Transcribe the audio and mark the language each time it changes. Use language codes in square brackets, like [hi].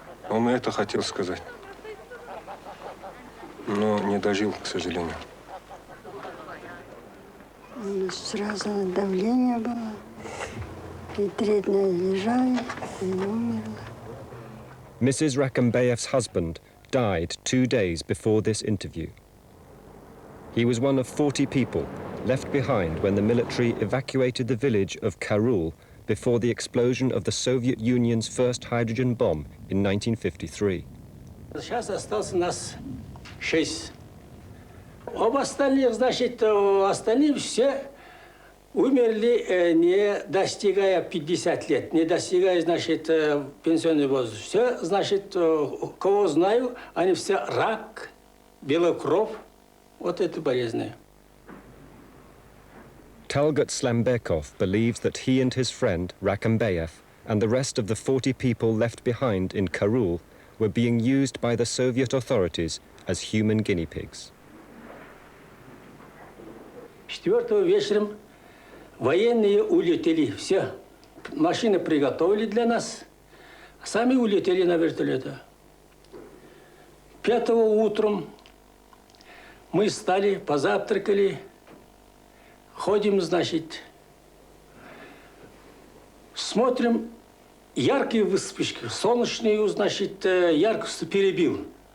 [ru] Он это хотел сказать, но не дожил, к сожалению. Сразу давление было, и 3 дня лежали, и умерла. [en] Mrs. Rakambayev's husband died 2 days before this interview. He was one of 40 people left behind when the military evacuated the village of Karul before the explosion of the Soviet Union's first hydrogen bomb in 1953. [ru] Сейчас осталось нас 6. Об остальных, остальные все умерли, не достигая 50 лет, не достигая, пенсионный возраст. Все, кого знаю, они все рак, белокровь, это болезни. [en] Talgut Slambekov believes that he and his friend, Rakambayev, and the rest of the 40 people left behind in Karul were being used by the Soviet authorities as human guinea pigs. [ru] 4 вечером военные улетели, все. Машины приготовили для нас, сами улетели на вертолете. 5 утром мы встали, позавтракали, ходим, смотрим, яркие вспышки, солнечные, яркость перебил.